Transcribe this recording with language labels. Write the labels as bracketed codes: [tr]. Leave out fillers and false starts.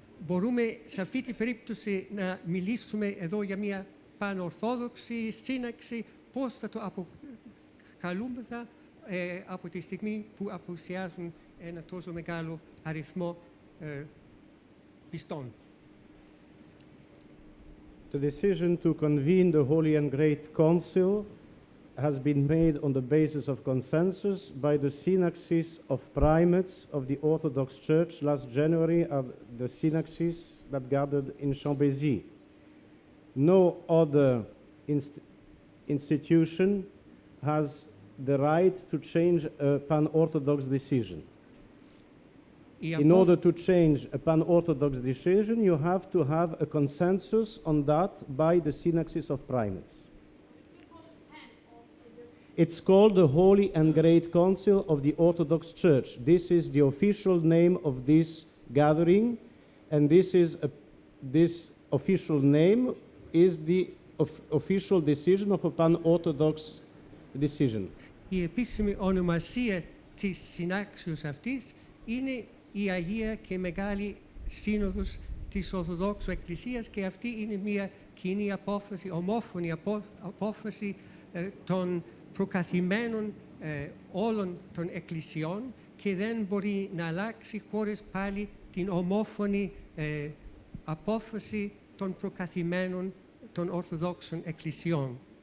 [el] Μπορούμε σε αυτή την περίπτωση να μιλήσουμε εδώ για μια πανορθόδοξη σύναξη, πώς θα το καλούμεθα από τη στιγμή που απουσιάζουν ένα τόσο μεγάλο αριθμό πιστών. [en] The decision to convene the Holy and Great Council has been made on the basis of consensus by the synaxes of primates of the Orthodox Church last January at the synaxes that gathered in Chambézy. No other institution has the right to change a pan-Orthodox decision. In order to change a pan-Orthodox decision, you have to have a consensus on that by the synaxes of primates. It's called the Holy and Great Council of the Orthodox Church. This is the official name of this gathering, and this official name is the official decision of a pan-Orthodox decision. [el] Η επίσημη ονομασία της συνάξεως αυτής είναι η Αγία και Μεγάλη Σύνοδος της Ορθοδόξου Εκκλησίας, και αυτή είναι μια κοινή απόφαση, ομόφωνη απόφαση των προκαθημένων όλων των εκκλησιών, και δεν μπορεί να αλλάξει χωρίς πάλι την ομόφωνη απόφαση των προκαθημένων των Ορθοδόξων εκκλησιών.